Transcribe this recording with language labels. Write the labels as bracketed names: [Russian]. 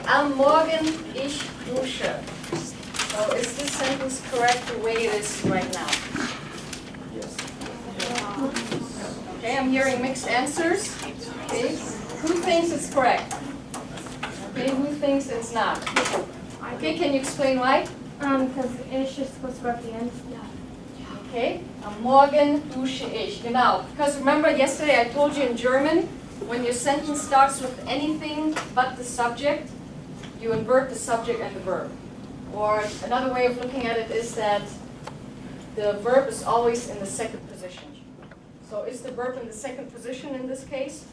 [German] Am Morgen ich dusche. [English] So is this sentence correct the way it is right now? Yes. Okay, I'm hearing mixed answers. Okay, who thinks it's correct? Okay, who thinks it's not? Okay, can you explain why? Because ish is supposed to go at the end. [German] Okay, am Morgen dusche ich. [English] Genau, because remember yesterday I told you in German, when your sentence starts with anything but the subject, you invert the subject and the verb. Or another way of looking at it is that the verb is always in the second position. So is the verb in the second position in this case?